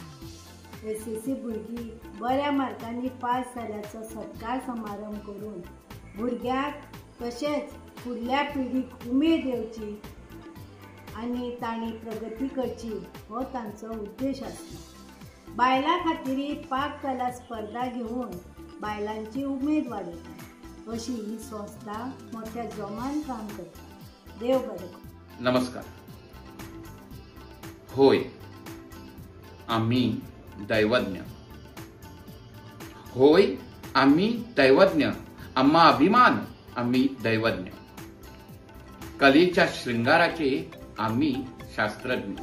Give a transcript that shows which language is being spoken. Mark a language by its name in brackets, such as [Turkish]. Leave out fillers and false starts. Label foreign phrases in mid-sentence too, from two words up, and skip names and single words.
[Konkani] SSC भुरगीं बऱ्या मार्कांनी पास जाल्याचो सत्कार समारंभ करून भुरग्यांक तशेंच फुडल्या पिढीक उमेद येवची आनी तांणी प्रगती करची हो तांचो उद्देश आसता. बायलां खातीर पाककला स्पर्धा घेवन बायलांची उमेद वाडयता. अशी ही संस्था मोठ्या जोमान काम करता. देव बरें. [Marathi] नमस्कार. होय, आम्ही दैवज्ञ. होय, आम्ही दैवज्ञ. आम्हा अभिमान. आम्ही दैवज्ञ. कलेच्या शृंगाराचे आम्ही शास्त्रज्ञ.